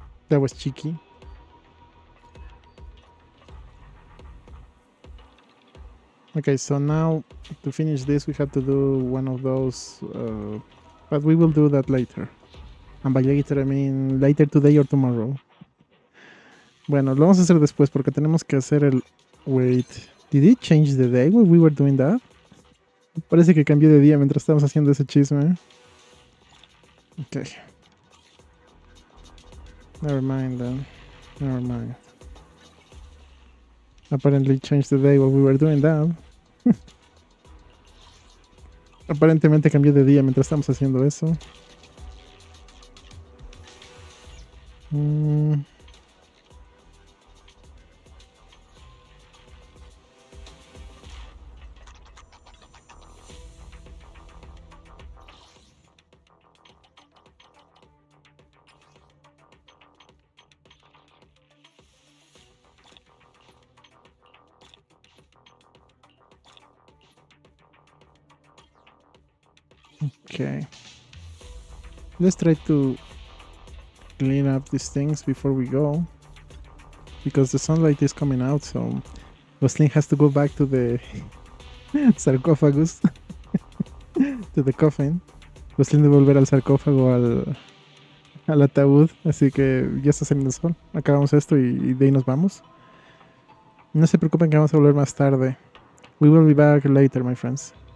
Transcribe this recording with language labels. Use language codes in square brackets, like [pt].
[en] That was cheeky. Okay, so now to finish this we have to do one of those, but we will do that later. And by later I mean later today or tomorrow. [es] Bueno, lo vamos a hacer después porque tenemos que hacer el... [en] Wait, did it change the day when we were doing that? [es] Parece que cambió de día mientras estábamos haciendo ese chisme. [en] Okay. Never mind then. Never mind. Apparently changed the day while we were doing that. [es] Aparentemente cambió de día mientras estamos haciendo eso. [en] Okay. Let's try to clean up these things before we go. Because the sunlight is coming out, so Glostlyn has to go back to the sarcófagus. To the coffin. [es] Glostlyn debe volver al sarcófago, al ataúd. Así que ya está saliendo el sol. Acabamos esto y de ahí nos vamos. No se preocupen que vamos a volver más tarde. [en] We will be back later, my friends.